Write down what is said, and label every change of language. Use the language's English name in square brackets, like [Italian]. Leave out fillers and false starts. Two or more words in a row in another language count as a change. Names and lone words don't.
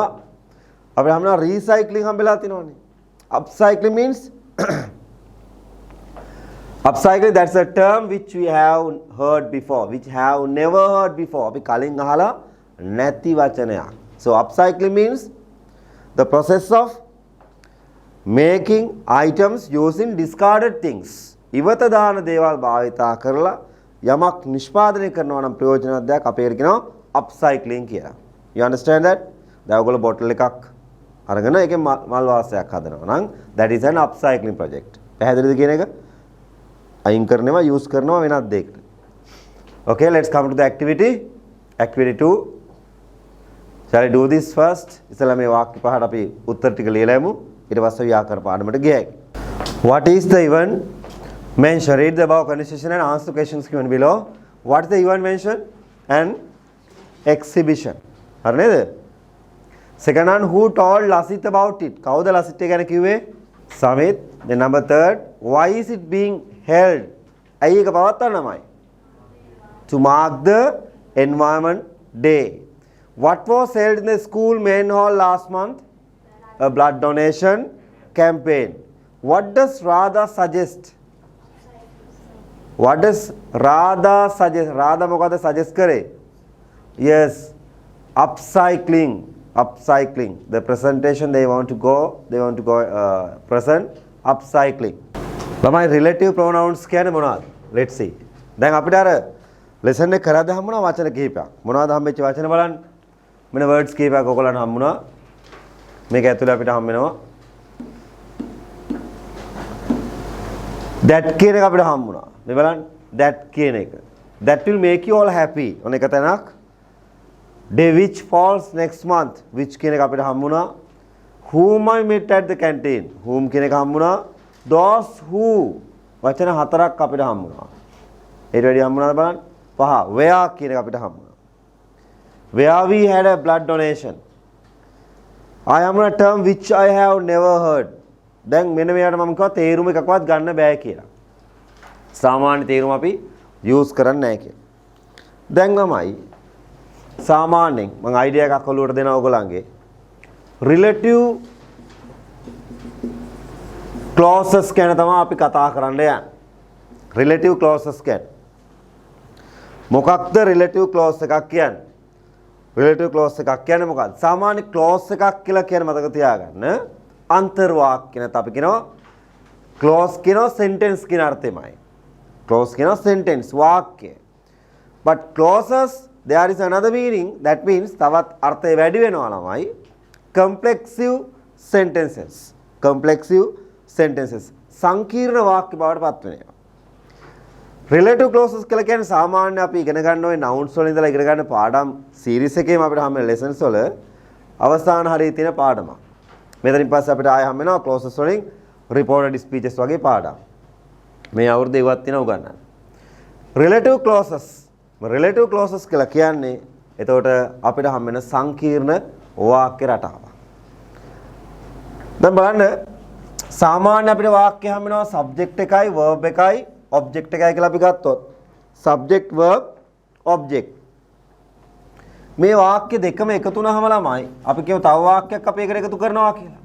[Sinhala] අපිට හම් වෙනවා recycling හම්බෙලා තිනවනේ. [English] Upcycling means upcycling, that's a term which we have heard before, which have never heard before. [Sinhala] අපි කලින් අහලා නැති වචනයක්. [English] So upcycling means the process of making items using discarded things. [Sinhala] ඉවත දාන දේවල් භාවිතා කරලා යමක් නිෂ්පාදනය කරනවා නම් ප්‍රයෝජනවත් දෙයක් අපේට කියනවා upcycling කියලා. [English] You understand that? [Sinhala] දැන් ඔයගොල්ලෝ බොටල් එකක් අරගෙන ඒකෙන් මල් වාසයක් හදනවා නම් [English] that is an upcycling project. [Sinhala] පැහැදිලිද කියන එක? අයින් කරනවා use කරනවා වෙනත් දෙයකට. [English] Okay, let's come to the activity. Activity 2. Shall I do this first? [Sinhala] ඉතල මේ වාක්‍ය පහට අපි උත්තර ටික ලියලා යමු. ඊට පස්සේ ව්‍යාකරණ පාඩමට ගියයි. [English] What is the event mentioned? Read the above conversation and answer the questions given below. What is the event mentioned? An exhibition. [Sinhala] හරි නේද? [English] Second one, who told Lasit about it? [Sinhala] කවුද ලසිත් ගැන කිව්වේ? Samit. [English] Then number third, why is it being held? [Sinhala] ඇයි ඒක පවත්වන්නමයි? [English] To mark the environment day. What was held in the school main hall last month? A blood donation campaign. What does Radha suggest? What does Radha suggest? [Sinhala] Radha මොකද suggest කරේ? [English] Yes, upcycling. The presentation they want to go present upcycling. [Sinhala] ළමයි [English] relative pronouns [Sinhala] කියන්නේ මොනවද? [English] Let's see. [Sinhala] දැන් අපිට අර lesson එක කරද්දී හම්බුණා වචන කිහිපයක්. මොනවද හම්බෙච්ච වචන බලන්න. මෙන්න words කිහිපයක් ඔයගොල්ලන්ට හම්බුණා. මේක ඇතුලේ අපිට හම්බ වෙනවා. that කියන එක අපිට හම්බුණා. මේ බලන්න that කියන එක. [English] That will make you all happy. [Sinhala] ඔන්න එක තැනක්. [English] Day which falls next month. [Sinhala] Which කියන එක අපිට හම්බුණා. [English] Whom I met at the canteen. [Sinhala] Whom කියන එක හම්බුණා. [English] Those who [Sinhala] වචන හතරක් අපිට හම්බුණා. ඊට වැඩි හම්බුණාද බලන්න. පහ. Where කියන එක අපිට හම්බුණා. [English] Where we had a blood donation. I am a term which I have never heard. [Sinhala] දැන් මෙන්න මෙයාට මම කිව්වා තේරුම එකක්වත් ගන්න බෑ කියලා. සාමාන්‍ය තේරුම අපි යූස් කරන්නේ නැහැ කියලා. දැන් ළමයි සාමාන්‍යයෙන් මම අයිඩියා එකක් ඔලුවට දෙනවා ඔයගොල්ලන්ගේ [English] relative clauses [Sinhala] ගැන තමයි අපි කතා කරන්න යන්නේ. [English] relative clauses [Sinhala] ගැන. මොකක්ද [English] relative clause [Sinhala] එකක් කියන්නේ? [English] relative clause [Sinhala] එකක් කියන්නේ මොකක්ද? සාමාන්‍ය clause එකක් කියලා කියන මතක තියාගන්න. අන්තර්වාක්‍ය නැත්නම් අපි කියනවා clause කියනවා sentence කියන අර්ථෙමයි. clause කියනවා sentence වාක්‍ය. [English] but clauses there is another meaning that means [Sinhala] තවත් අර්ථය වැඩි වෙනවා ළමයි. [English] complexive sentences. complexive sentences. [Sinhala] සංකීර්ණ වාක්‍ය බවට පත් වෙනවා. [English] relative clauses [Sinhala] කියලා කියන්නේ සාමාන්‍ය අපි ඉගෙන ගන්න ওই nouns වල ඉඳලා ඉගෙන ගන්න පාඩම් series එකේම අපිට හම් වෙන lessons වල අවසාන හරිය තියෙන පාඩමක්. මෙතනින් පස්සේ අපිට ආයෙ හම් වෙනවා clauses වලින් [English] reported speeches [Sinhala] වගේ පාඩම්. මේ අවුරුද්දේ ඉවත් වෙනවා උගන්නන්න. [English] relative clauses [Sinhala] කියලා කියන්නේ එතකොට අපිට හම් වෙන සංකීර්ණ වාක්‍ය රටාවක්. දැන් බලන්න සාමාන්‍ය අපිට වාක්‍ය හම් වෙනවා subject එකයි verb එකයි object එකයි කියලා අපි ගත්තොත් [English] subject verb object [Sinhala] මේ වාක්‍ය දෙකම එකතු වුණාම ළමයි අපි කියමු තව වාක්‍යයක් අපි එකට එකතු කරනවා කියලා.